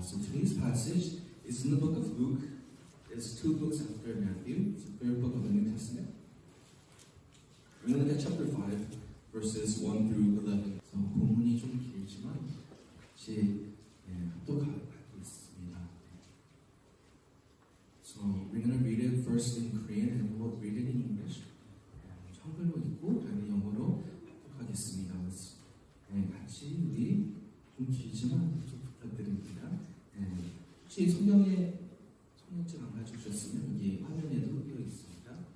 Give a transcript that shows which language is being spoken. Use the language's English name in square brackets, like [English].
[English] So today's passage is in the book of Luke. It's two books after Matthew. It's the third book of the New Testament. We're going to look at chapter 5, verses 1 through 11. [Korean] So 본문이 좀 길지만 같이 합독하고 있습니다. [English] So we're going to read it first in Korean and we'll read it in English. [Korean] 한글로 읽고 다음에 영어로 합독하겠습니다. 같이 우리 좀 길지만 좀 부탁드립니다. 혹시 성경책 안 가져오셨으면 여기 화면에도 띄어 있습니다.